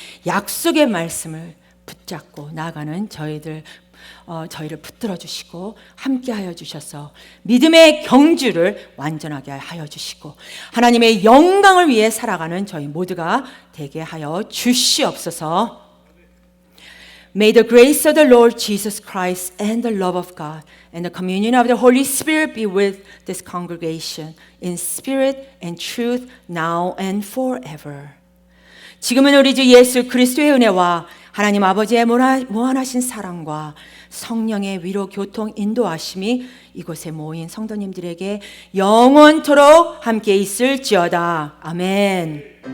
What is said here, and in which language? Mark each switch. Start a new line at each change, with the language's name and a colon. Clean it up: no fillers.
Korean: 약속의 말씀을 붙잡고 나아가는 저희를 붙들어 주시고 함께하여 주셔서 믿음의 경주를 완전하게 하여 주시고 하나님의 영광을 위해 살아가는 저희 모두가 되게 하여 주시옵소서.
English: May the grace of the Lord Jesus Christ and the love of God and the communion of the Holy Spirit be with this congregation in spirit and truth now and forever.
Korean: 지금은 우리 주 예수 그리스도의 은혜와 하나님 아버지의 무한하신 사랑과 성령의 위로 교통 인도하심이 이곳에 모인 성도님들에게 영원토록 함께 있을지어다. 아멘.